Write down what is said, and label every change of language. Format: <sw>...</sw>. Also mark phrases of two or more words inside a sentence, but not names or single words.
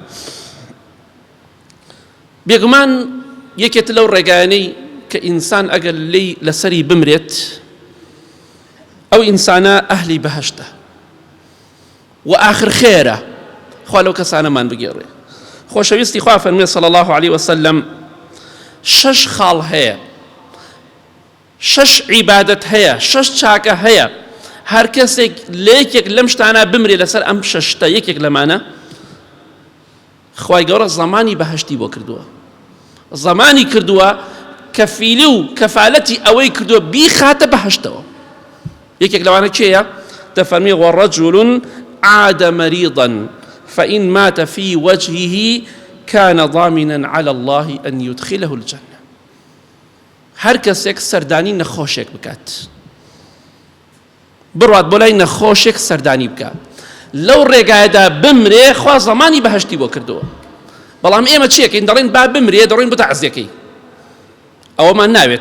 <ckb>بێگومان یەکێت لەو ڕێگایانەی کە ئینسان ئەگەر لێی لەسەری بمرێت، ئەو ئینسانە ئەهلی بەهەشتە و ئاخر خێرە. خوا لەو کەسانەمان بگێڕێ. خۆشەویستی خوا فەرمێ</ckb> <ar>صلى الله عليه وسلم</ar> <ckb>6 خاڵ هەیە، 6 عیبادەت هەیە، 6 چاکە هەیە. هەر کەسێک لە یەکێک لەم شتانە بمرێ لەسەر ئەم 6 یەکێک لەمانە، خوای گەورە زەمانی بەهەشتی بۆ کردووە، زەمانی کردووە کەفیلی و کەفالەتی ئەوەی کردووە بیخاتە بەهەشتەوە. یەکێک لەوانە کێیە؟</ckb> <ar>دەفەرمێ وَرَجُلٌ عاد مريضا فإن مات في وجهه كان ضامنا على الله أن يدخله الجنة.</ar> <ckb>هەر کەسێک سەردانی نەخۆشێک بکات، بڕوات بۆ لای نەخۆشێک سەردانی بکات، لەو ڕێگایەدا بمرێ، خوا زەمانی بەهەشتی بۆ کردووە. بەڵام ئێمە چیەکەین؟ دەڵێن با بمرێ، دەڕۆین بۆ تەعزیەکەی. ئەوەمان ناوێت.</ckb>